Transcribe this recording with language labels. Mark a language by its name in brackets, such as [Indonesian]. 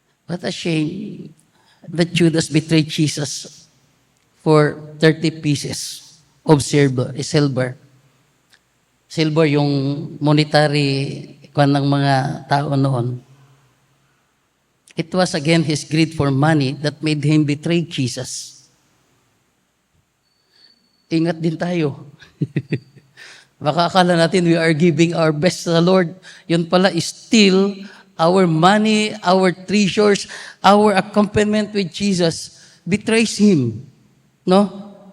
[English] What a shame that Judas betrayed Jesus for 30 pieces of silver. [Filipino] Silver yung monetary kwan ng mga tao noon. [English] It was again his greed for money that made him betray Jesus. [Filipino] Ingat din tayo. Baka akala natin [English] we are giving our best to the Lord. [Filipino] Yun pala [English] is still our money, our treasures, our accompaniment with Jesus betrays Him. No?